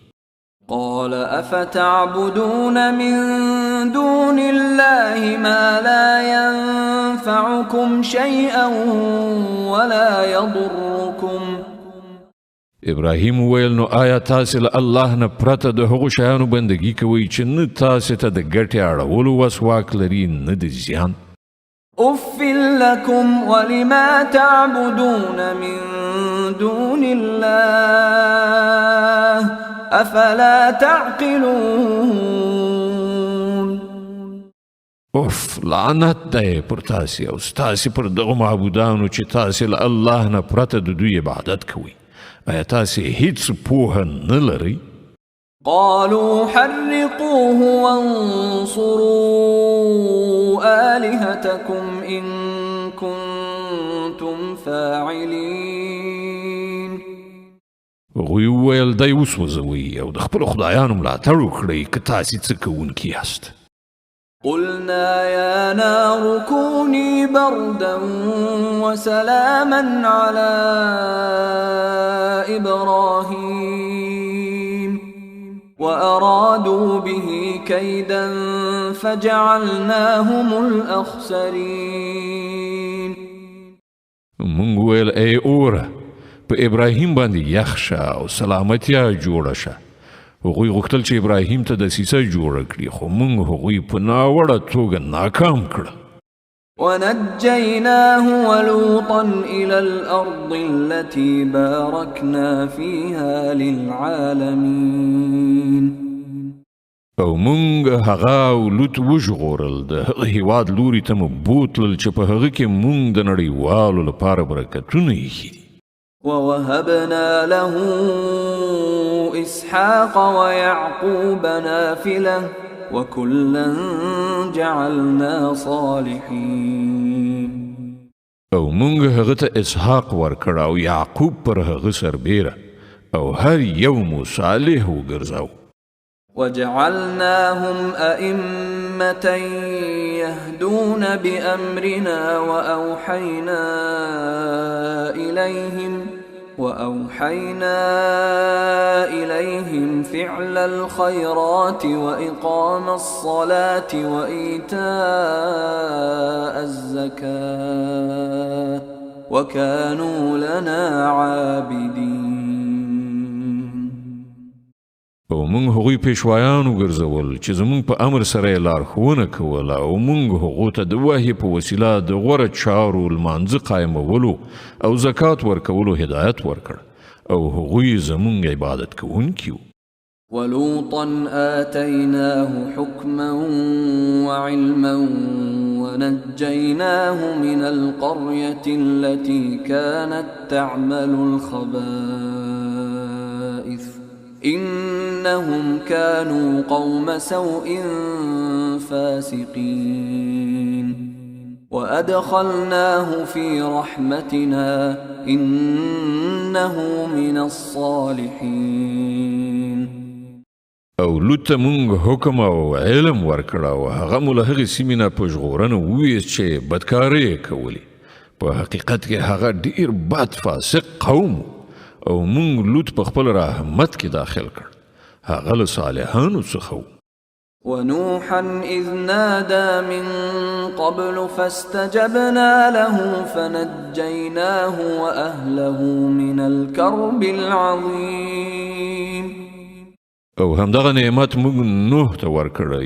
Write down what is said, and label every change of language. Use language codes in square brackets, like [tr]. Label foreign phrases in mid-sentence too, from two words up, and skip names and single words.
[ar] قال أفتعبدون من دون الله ما لا ينفعكم شيئا ولا يضركم. [ps] ابراهیم ویل نو آیا تاسې له الله نه پرته د هغو شیانو بندګي کوئ چې نه تاسې ته د ګټې اړولو وس واک لري نه د زیان؟ [ar] أف لكم ولما تعبدون من دون الله أفلا تعقلون. [ps] اوف لعنت دی پر تاسې او ستاسې پر دغو معبودانو چې تاسې له الله نه پرته د دوی عبادت کوئ. آیا تاسې هیڅ پوهه نه لرئ؟ [ar] قالوا حرقوه وانصروا آلهتكم إن كنتم فاعلين. [ps] هغوی وویل دی وسوځوئ او د خپلو خدایانو ملاتړ وکړئ که تاسې څه کوونکي یاست. [ar] قلنا يا نار كوني بردا وسلاما على إبراهيم وأرادوا به كيدا فجعلناهم الأخسرين. [ps] مونږ ویل ای اوره په ابراهیم باندې یخ شه او سلامتیا جوړه شه. هغوی غوښتل چې ابراهیم ته دسیسه جوړه کړي خو موږ هغوی په ناوړه توګه ناکام کړل. [ar] ونجيناه ولوطا إلى الأرض التي باركنا فيها للعالمين. [ps] او موږ هغه او لوط وژغورل د هغه هیواد لوري ته مو بوتلل چې په هغه کې موږ د نړیوالو لپاره برکتونه ایښي دي. [ar] ووهبنا له إسحاق ويعقوب نافلة وكلا جعلنا صالحين. [ps] او موږ هغه ته اسحاق ورکړ او یعقوب پر هغه سربیره او هر یو مو صالح وګرځاو. [ar] وجعلناهم أئمة أئمة يهدون بأمرنا وأوحينا إليهم فعل الخيرات وإقام الصلاة وإيتاء الزكاة وكانوا لنا عابدين. [ps] او مونږ هغوی پیشوایان وګرځول چې زمونږ په امر سره یې لارښوونه کوله او مونږ هغو ته د وحي په وسیله د غوره چارو لمانځه قایمولو او زکات ورکولو هدایت ورکړ او هغوی زمونږ عبادت کوونکي وو. [ar] ولوطا آتيناه حكما وعلما ونجيناه من القرية التي كانت تعمل الخبائث إنهم كانوا قوم سوء فاسقين وأدخلناه في رحمتنا إنه من الصالحين. [ps] او لوط ته مونږ حکم او علم ورکړه او هغه مو له هغې سیمې نه په ژغورنه وویست چې بدکارۍ یې کولې. په حقیقت کې هغه ډېر بد فاسق قوم او مونږ لوط په خپل رحمت کې داخل کړ. هغه له صالحانو څخه و. [ar] ونوحا إذ نادى من قبل فاستجبنا له فنجيناه وأهله من الكرب العظيم. [ps] او همدغه نعمت مونږ نوح ته ورکړه.